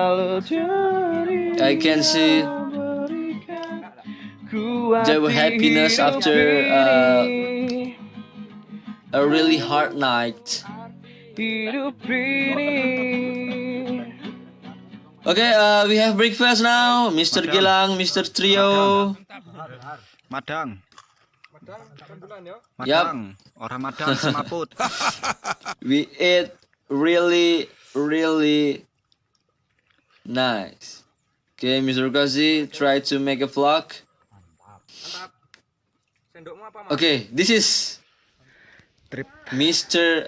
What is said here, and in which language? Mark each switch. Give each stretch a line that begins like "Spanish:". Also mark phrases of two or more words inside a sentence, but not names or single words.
English: I can see their happiness after a really hard night. Okay, we have breakfast now, Mr. Gilang, Mr. Trio.
Javanese: Madang.
English: Yup.
Javanese: Madang. Orang Madang semaput.
English: We ate really nice. Okay, Mr. Kazi, try to make a vlog. Okay, this is Mr.